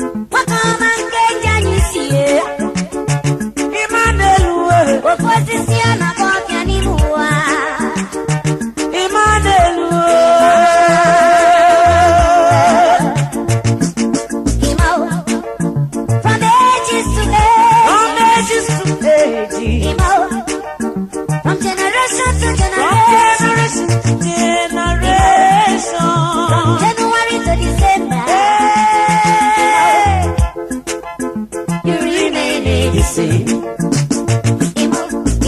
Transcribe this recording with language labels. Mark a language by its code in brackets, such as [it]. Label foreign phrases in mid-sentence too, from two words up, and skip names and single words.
[ig] Nwoke ọma nke ji anyị si ye. Emmanuel. Oke osisi a na-akpọ ọbịa n'ime ụwa. Emmanuel. Emmanuel. [en] From ages to ages. From ages to ages. Emmanuel. From generation to generation. From generation to generation. From January to December. Hey. You remain the same. Emmanuel.